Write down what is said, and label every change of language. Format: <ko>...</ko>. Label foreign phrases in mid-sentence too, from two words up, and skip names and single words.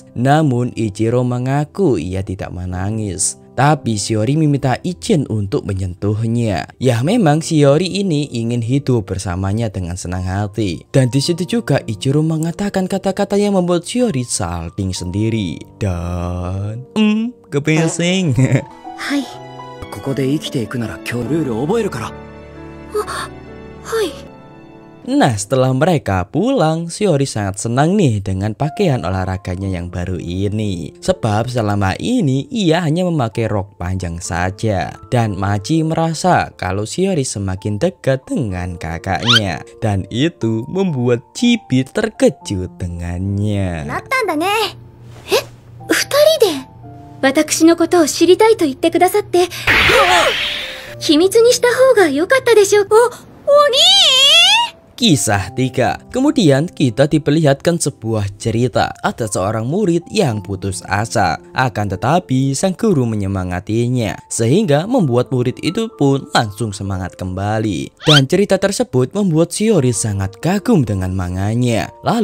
<id>Namun Ichiro mengaku ia tidak menangis, tapi Shiori meminta izin untuk menyentuhnya. Ya, memang Shiori ini ingin hidup bersamanya dengan senang hati. Dan di situ juga Ichiro mengatakan kata-kata yang membuat Shiori salting sendiri. Dan kepising.</id> <ja>Hai. ここで生きていくなら今日ルールを覚えるから。はい。</ja> <id>Nah, setelah mereka pulang, Shiori sangat senang nih dengan pakaian olahraganya yang baru ini. Sebab selama ini ia hanya memakai rok panjang saja. Dan Machi merasa kalau Shiori semakin dekat dengan kakaknya. Dan itu membuat Chibi terkejut dengannya.</id> <ja>なったんだね。二人で私のことを知りたいと言ってくださって、秘密にした方が良かったでしょう。お兄！</ja> <id>Kisah 3. Kemudian kita diperlihatkan sebuah cerita. Ada seorang murid yang putus asa, akan tetapi sang guru menyemangatinya, sehingga membuat murid itu pun langsung semangat kembali. Dan cerita tersebut membuat Shiori sangat kagum dengan manganya.</id>